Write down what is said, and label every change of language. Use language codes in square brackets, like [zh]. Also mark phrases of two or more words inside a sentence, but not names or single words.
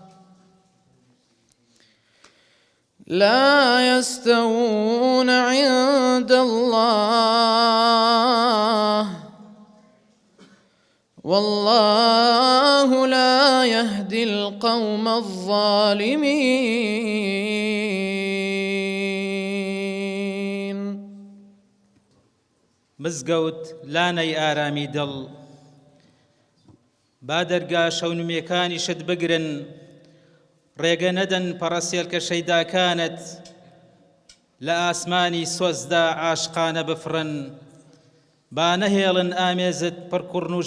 [ar] لا يستوون عند الله والله لا يهدي القوم الظالمين. [ckb] مزگەوت لانەی ئارامی دڵ با دەرگا شەونمێکانیشت بگرن ڕێگە نەدەن پەڕەسێلکە شەیداکانت لە ئاسمانی سۆزدا عاشقانە بفڕن با نەهێڵن ئامێزت پڕکوڕنوش